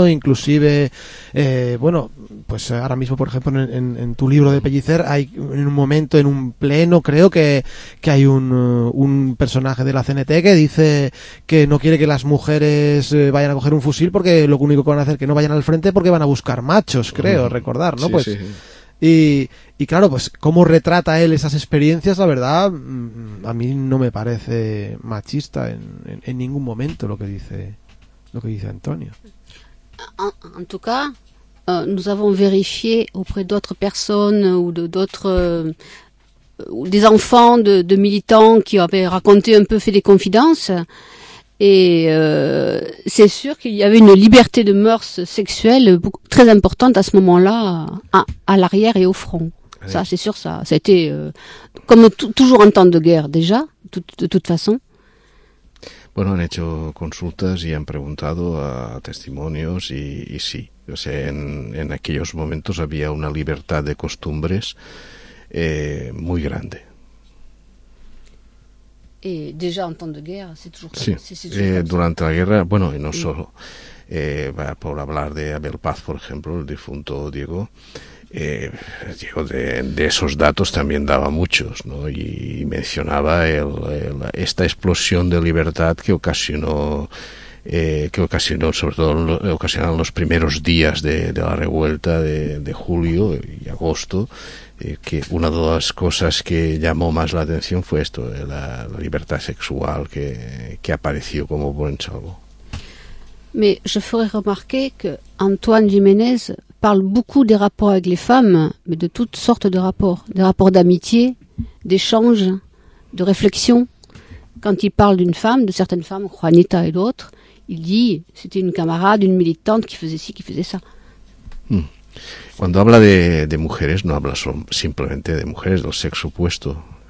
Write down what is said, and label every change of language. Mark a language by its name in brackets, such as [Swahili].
[Spanish] Inclusive, bueno, pues ahora mismo, por ejemplo, en tu libro de Pellicer, hay en un momento, en un pleno, creo que hay un personaje de la CNT que dice que no quiere que las mujeres vayan a coger un fusil porque lo único que van a hacer es que no vayan al frente porque van a buscar machos, creo, recordar, ¿no? Sí, pues, sí. Y claro, pues cómo retrata él esas experiencias, la verdad, a mí no me parece machista en ningún momento lo que dice Antonio. [French] En tout cas, nous avons vérifié auprès d'autres personnes ou d'autres des enfants de militants qui avaient raconté un peu, fait des confidences, et c'est sûr qu'il y avait une liberté de mœurs sexuelle très importante à ce moment-là, à l'arrière et au front. Ça, c'est sûr, ça. C'était comme toujours en temps de guerre, déjà, de toute façon. [Spanish] Bueno, han hecho consultas y han preguntado a testimonios y sí. O sea, en aquellos momentos había una libertad de costumbres muy grande. [French] Y déjà en temps de guerre, c'est toujours. [Spanish] Sí, durante la guerra, bueno, y no solo. Por hablar de Abel Paz, por ejemplo, el difunto Diego. Diego, de esos datos también daba muchos, ¿no? Y mencionaba esta explosión de libertad que ocasionó, sobre todo ocasionaron los primeros días de la revuelta de julio y agosto, que una de las cosas que llamó más la atención fue esto, la libertad sexual que apareció como buen salvo. [French] Mais je ferai remarquer que Antoine Jiménez parle beaucoup des rapports avec les femmes, mais de toutes sortes de rapports, des rapports d'amitié, d'échange, de réflexion. Quand il parle d'une femme, de certaines femmes, Juanita et d'autres, il dit c'était une camarade, une militante qui faisait ci, qui faisait ça. [Spanish] Cuando habla de mujeres, no habla simplemente de mujeres del sexo opuesto.